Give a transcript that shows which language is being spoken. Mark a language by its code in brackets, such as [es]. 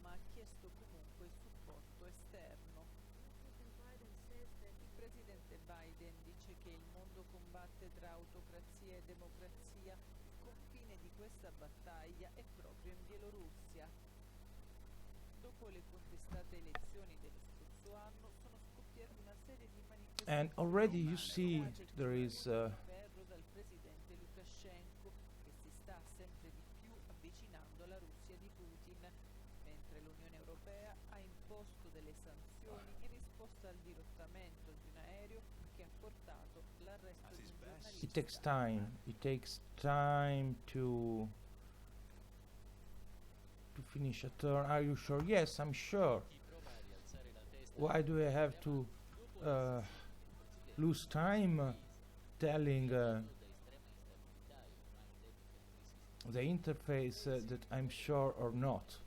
[it] ma ha chiesto comunque supporto esterno. Il presidente Biden dice che il mondo combatte tra autocrazia e democrazia. Il confine di questa battaglia è proprio in Bielorussia. Dopo le contestate elezioni dello scorso anno sono scoppiate una serie di manifestazioni [en] And already you see there is [it] ferro dal presidente Lukashenko, che si sta sempre di più avvicinando alla Russia di Putin, mentre l'Unione Europea ha imposto delle sanzioni in risposta al dirottamento di un aereo che ha portato l'arresto di un giornalista. [en] it takes time. It takes time to finish a turn. Are you sure? Yes, I'm sure. Why do I have to lose time telling the interface that I'm sure or not?